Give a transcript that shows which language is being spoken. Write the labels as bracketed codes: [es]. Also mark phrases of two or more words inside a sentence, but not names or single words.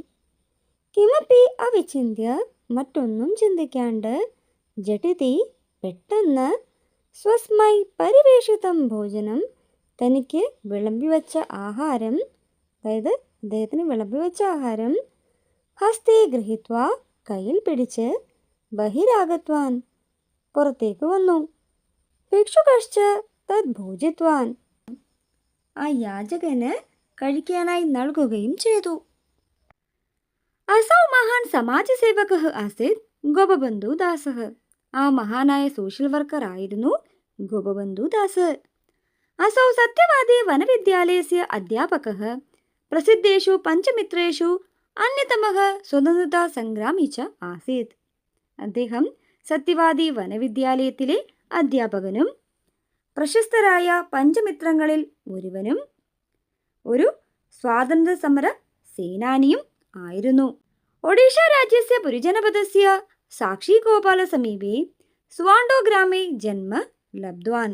[sa] കിമപി അവിചിന്യ, [ml] മറ്റൊന്നും ചിന്തിക്കാണ്ട്, ജഡിതി പെട്ടെന്ന്, [sa] സ്വസ്മൈ പരിവേഷിതം ഭോജനം, [ml] തനിക്ക് വിളമ്പി വച്ച ആഹാരം, അതായത് അദ്ദേഹത്തിന് വിളമ്പി വെച്ച ആഹാരം, [sa] ഹസ്തേ ഗൃഹീത്വാ [ml] കയ്യിൽ പിടിച്ച്, ബഹിരാഗത്വാൻ പുറത്തേക്ക് വന്നു, [sa] ഭിക്ഷുകശ്ച തദ് ഭോജിത്വാൻ [ml] ആ യാചകന് കഴിക്കാനായി നൽകുകയും ചെയ്തു. [sa] അസൗ മഹാൻ സമാജസേവകഃ ആസീത് ഗോപബന്ധു ദാസഃ. [ml] ആ മഹാനായ [en] social worker [ml] ആയിരുന്നു ഗോപബന്ധു ദാസ്. [sa] असौ सत्यवादी वनविद्यालयस्य अध्यापकः, प्रसिद्धेषु पञ्चमित्रेषु अन्यतमः स्वतन्त्रतासङ्ग्रामी च आसीत्. [ml] അദ്ദേഹം സത്യവാദി വനവിദ്യാലയത്തിലെ അധ്യാപകനും പ്രശസ്തരായ പഞ്ചമിത്രങ്ങളിൽ ഒരുവനും ഒരു സ്വാതന്ത്ര്യ സമര സേനാനിയും ആയിരുന്നു. [sa] ഒഡീഷ രാജ്യस्य പുരിജനപദस्य സാക്ഷിഗോപാല സമീപേ സ്വാണ്ടോ ഗ്രാമേ ജന്മ ലബ്ധ്വാൻ.